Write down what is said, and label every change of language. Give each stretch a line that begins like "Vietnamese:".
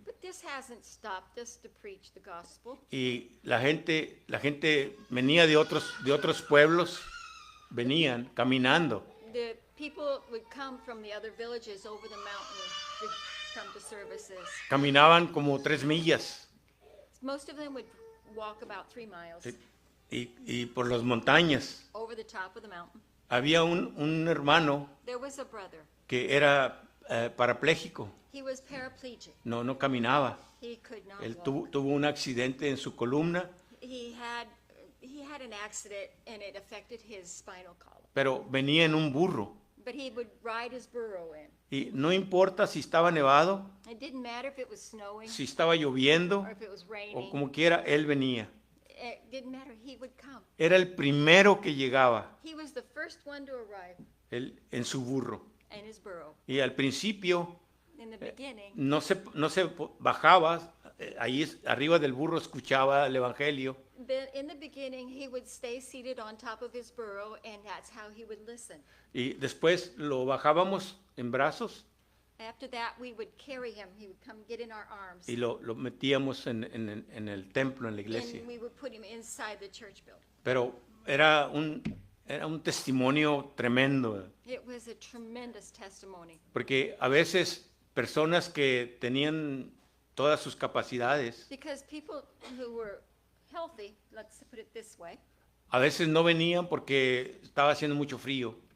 English: But this hasn't stopped us to preach the gospel.
Spanish: Y la gente venía de otros pueblos, venían caminando.
English: The people would come from the other villages over the mountain to come to services.
Spanish: Caminaban como 3 millas
English: Most of them would walk about 3 miles
Spanish: y por las montañas.
English: over the top of the mountain.
Spanish: Había un hermano
English: There was a brother.
Spanish: que era parapléjico,
English: He was paraplegic.
Spanish: no caminaba.
English: He could not
Spanish: Él
English: walk.
Spanish: tuvo un accidente en su columna,
English: He had an accident and it affected his spinal column.
Spanish: pero venía en un burro.
English: But he would ride his burro in.
Spanish: Y no importa si estaba nevado,
English: It didn't matter if it was snowing
Spanish: si estaba lloviendo
English: or if it was
Spanish: o
English: raining.
Spanish: como quiera, él venía.
English: It didn't matter. He would come.
Spanish: Era el primero que llegaba,
English: He was the first one to arrive
Spanish: él en su burro.
English: in his burro.
Spanish: Y al principio
English: In the beginning,
Spanish: no se bajaba, ahí arriba del burro escuchaba el Evangelio.
English: in the beginning, he would stay seated on top of his burro, and that's how he would listen.
Spanish: Y después lo bajábamos en brazos
English: After that, we would carry him. He would come get in our arms,
Spanish: y lo metíamos en el templo, en la iglesia.
English: and we would put him inside the church building.
Spanish: Pero era un testimonio tremendo,
English: It was a tremendous testimony
Spanish: porque a veces personas que tenían todas sus capacidades,
English: because people who were healthy, let's put it this way,
Spanish: a veces no venían porque estaba haciendo mucho frío,